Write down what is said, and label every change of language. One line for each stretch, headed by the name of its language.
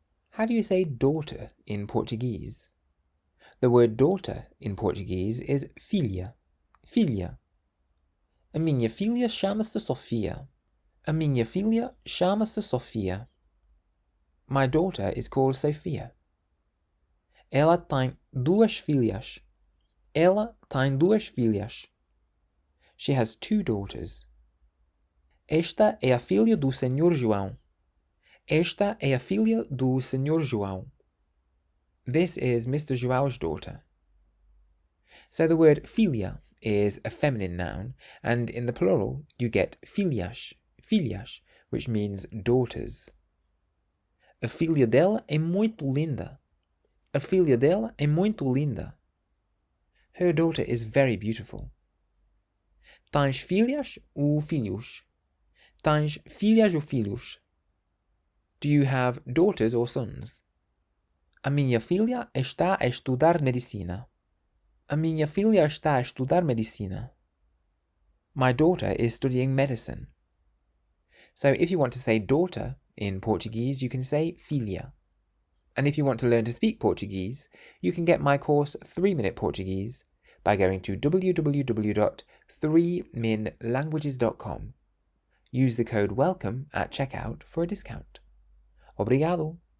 English: How do you say daughter in Portuguese? The word daughter in Portuguese is filha.
Portuguese: Filha. A minha filha chama-se Sofia. A minha filha chama-se Sofia.
English: My daughter is called Sophia.
Portuguese: Ela tem duas filhas. Ela tem duas filhas.
English: She has two daughters.
Portuguese: Esta é a filha do Senhor João. Esta é a filha do Senhor João.
English: This is Mr. João's daughter. So the word filha is a feminine noun, and in the plural you get filhas, filhas, which means daughters.
Portuguese: A filha dela é muito linda. A filha dela é muito linda.
English: Her daughter is very beautiful.
Portuguese: Tens filhas ou filhos? Tens filhas ou filhos?
English: Do you have daughters or sons?
Portuguese: A minha filha está a estudar medicina. A minha filha está a estudar medicina.
English: My daughter is studying medicine. So if you want to say daughter in Portuguese, you can say filha. And if you want to learn to speak Portuguese, you can get my course 3-Minute Portuguese by going to www.3minlanguages.com. Use the code WELCOME at checkout for a discount. Obrigado!